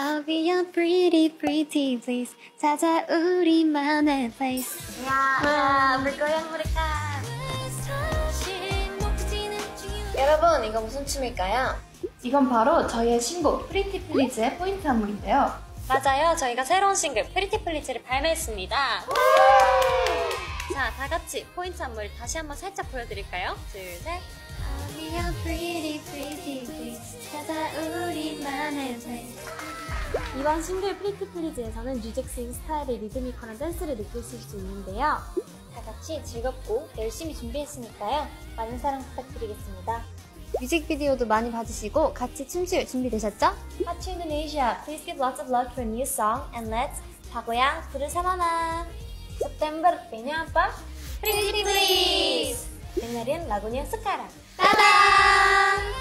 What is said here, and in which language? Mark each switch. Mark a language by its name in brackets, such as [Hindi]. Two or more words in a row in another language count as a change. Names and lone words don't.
[English] be your pretty pretty please. [Korean] 찾아 우리만의 place. 야, [Indonesian] bergoyang mereka. [Korean] 여러분, 이거 무슨 춤일까요? 이건 바로 저희의 신곡 Pretty Please의 포인트 안무인데요. 맞아요. 저희가 새로운 싱글 Pretty Please를 발매했습니다. 자, 다 같이 포인트 안무를 다시 한번 살짝 보여드릴까요? 둘, 셋. [English] I'll be your pretty pretty please. [Korean] 찾아 우리만의 place. 이번 싱글 프리티 플리즈에서는 뉴잭스윙 스타일의 리드미컬한 댄스를 느끼실 수 있는데요. 다 같이 즐겁고 열심히 준비했으니까요. 많은 사랑 부탁드리겠습니다. 뮤직비디오도 많이 봐주시고 같이 춤출 준비되셨죠? [English] Hot to Indonesia, please give lots of luck for a new song and let's [Indonesian] Pagoyang bersama. September, P-nya apa? [English] Pretty Please! [Indonesian] Dengerin lagunya sekarang. [Korean] 따단!